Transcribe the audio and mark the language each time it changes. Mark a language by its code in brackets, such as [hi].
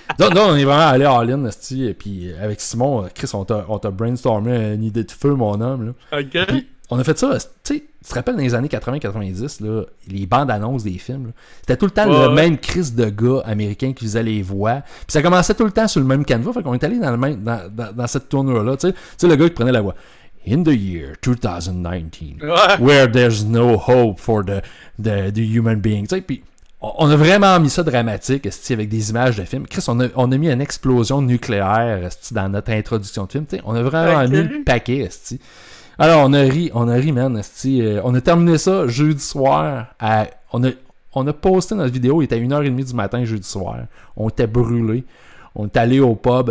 [fr] Donc, on est vraiment allé all-in, asti. Et puis, avec Simon, Chris, on t'a brainstormé une idée de feu, mon homme. Là. OK. Puis, on a fait ça, tu sais, tu te rappelles dans les années 80-90, là, les bandes annonces des films, là, c'était tout le temps le même Chris de gars américain qui faisait les voix. Puis ça commençait tout le temps sur le même canevas. Fait qu'on est allé dans cette tournure-là. Tu sais, le gars qui prenait la voix. [en] In the year 2019, where there's no hope for the human being. [fr] Tu sais, puis on a vraiment mis ça dramatique, avec des images de films. Chris, on a mis une explosion nucléaire dans notre introduction de film. Tu sais, on a vraiment mis le paquet. Alors, on a ri, man. On a terminé ça jeudi soir. On a posté notre vidéo, il était 1h30 du matin jeudi soir. On était brûlés. On est allé au pub.